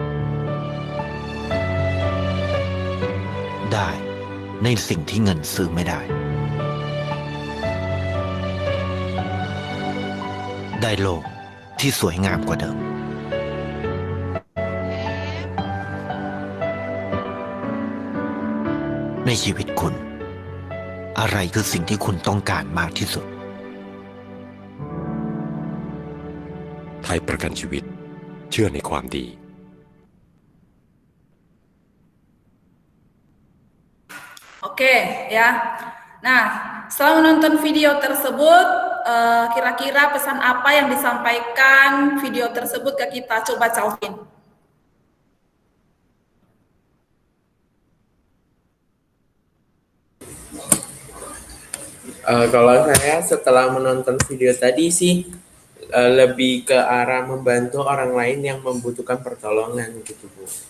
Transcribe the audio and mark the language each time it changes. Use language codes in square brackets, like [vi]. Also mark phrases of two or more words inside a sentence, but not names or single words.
[th] ได้ในสิ่งที่เงินซื้อไม่ได้ ได้โลกที่สวยงามกว่าเดิม ในชีวิตคุณ อะไรคือสิ่งที่คุณต้องการมากที่สุด ไทยประกันชีวิตเชื่อในความดี [id] Oke, ya. Nah, setelah menonton video tersebut, kira-kira pesan apa yang disampaikan video tersebut ke kita? Coba Calvin. Kalau saya setelah menonton video tadi sih lebih ke arah membantu orang lain yang membutuhkan pertolongan gitu, Bu.